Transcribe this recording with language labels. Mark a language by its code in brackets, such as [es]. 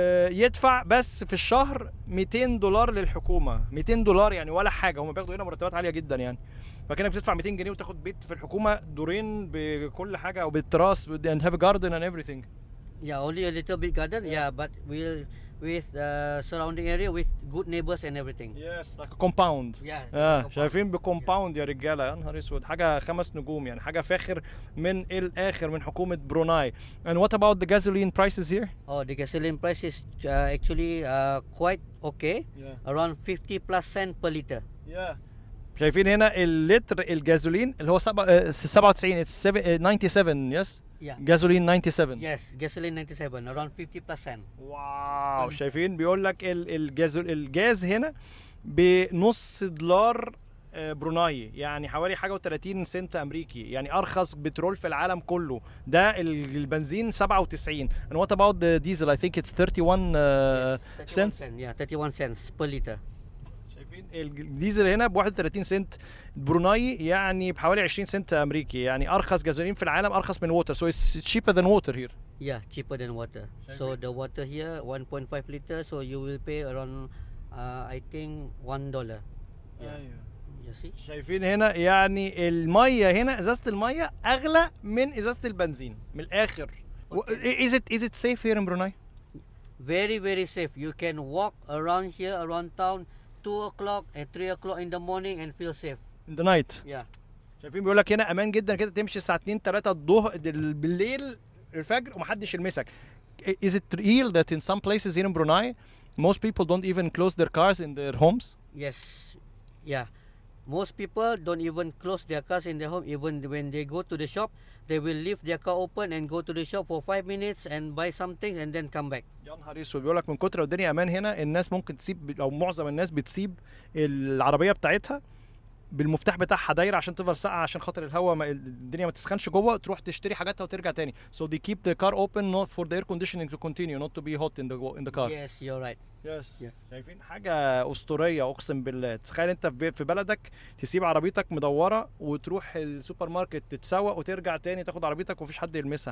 [ar] يدفع بس في الشهر $200 للحكومه. $200 يعني ولا حاجه، هم بياخدوا هنا مرتبات عاليه جدا يعني. فكانك بتدفع 200 جنيه وتاخد بيت في الحكومه، دورين بكل حاجه وبالتراس [en] and have a garden and everything. Yeah, only a little bit garden. Yeah, but with surrounding area with good neighbors and everything. Yes, like a compound. Yeah. [ar] شايفين بكومباوند يا رجاله، يا نهار اسود، حاجه 5 نجوم يعني، حاجه فاخر من الاخر من حكومه بروناي. [en] And what about the gasoline prices here? Oh, the gasoline price is actually quite okay. Yeah. Around 50 plus cent per liter. [ar] شايفين هنا اللتر الجازولين اللي هو 97 [en] it's 97 yes. Yeah. [ar] جازولين 97. [en] Yes, gasoline 97 around 50%. [ar] واو، شايفين بيقول لك الجاز هنا بنص دولار بروناي، يعني حوالي حاجه و30 سنت امريكي، يعني ارخص بترول في العالم كله. ده البنزين 97. [en] And what about the diesel? I think it's 31 Yes, 31 cents. cent. Yeah, 31 cents per liter. [ar] شايفين الديزل هنا ب 31 سنت بروناي، يعني بحوالي 20 سنت امريكي، يعني ارخص جازولين في العالم، ارخص من ووتر. [en] So it's cheaper than water here. Yeah, cheaper than water. So the water here 1.5 liter, so you will pay around I think $1. Yeah. You see? [ar] شايفين هنا يعني الميه هنا، ازازه الميه اغلى من ازازه البنزين من الاخر. [en] Is it safe here in Brunei? Very very safe. You can walk around here around town 2 o'clock and 3 o'clock in the morning and feel safe. In the night. Yeah. [ar] شايفين بيقول لك هنا امان جدا كده، تمشي الساعه 2 3 الظهر بالليل الفجر ومحدش يلمسك. [en] Is it real that in some places here in Brunei most people don't even close their cars in their homes? Yes. Yeah. Most people don't even close their cars in their home. Even when they go to the shop, they will leave their car open and go to the shop for 5 minutes and buy something and then come back. [ar] يا نهار اسود، بيقول لك من كتر الدنيا امان هنا الناس ممكن تسيب، او معظم الناس بتسيب العربيه بتاعتها بالمفتاح بتاعها دايره عشان تفضل ساقعه، عشان خاطر الهواء الدنيا ما تسخنش جوه، تروح تشتري حاجاتها وترجع تاني. [en] So they keep the car open not for the air conditioning to continue, not to be hot in the car. Yes, you're right. Yes. Yeah. [ar] شايفين حاجه اسطوريه اقسم بالله. تخيل انت في بلدك تسيب عربيتك مدوره وتروح السوبر ماركت تتسوق وترجع تاني تاخد عربيتك ومفيش حد يلمسها.